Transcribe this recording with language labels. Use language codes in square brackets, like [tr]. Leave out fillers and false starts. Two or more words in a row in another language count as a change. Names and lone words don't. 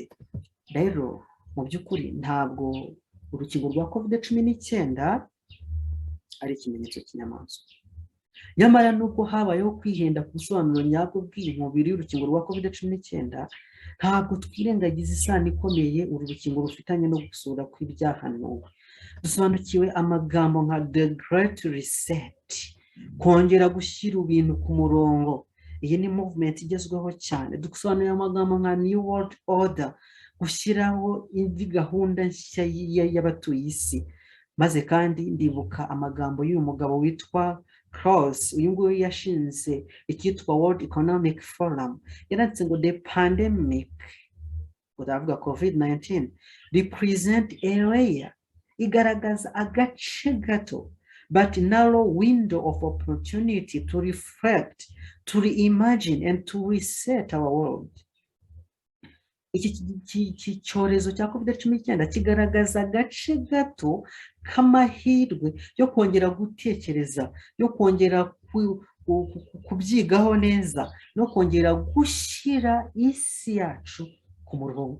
[rw] Rero mu by'ukuri ntabwo urukingo rwa COVID-19 ari ikimenyetso cy'inyamaswa. Nyamara nubwo habayeho kwihenda ku busobanuro nyabwo bw'umubiri y'urukingo rwa COVID-19, ntabwo twirengagiza isano ikomeye uru rukingo rufitanye no gusura kw'ibyahanuwe. Dusobanukiwe amagambo nka [en] the great reset, [rw] kongera gushyira ibintu ku murongo. Iyi ni movement igezweho cyane. Dusobanuye amagambo nka [en] new world order, [rw] gushyiraho indi gahunda nshya y'abatuye isi. Maze kandi ndibuka amagambo y'uyu mugabo witwa Klaus, uyu nguyu yashinze icyitwa World Economic Forum. Yaranditse ngo [en] the pandemic, uravuga COVID-19, represent area, [rw] igaragaza agace gato [en] but narrow window of opportunity to reflect, to reimagine and to reset our world. [rw] Iki cyorezo cya COVID-19 kigaragaza agace gato k'amahirwe yo kongera gutekereza, yo kongera kubyigaho neza, no kongera gushyira isi yacu ku murongo.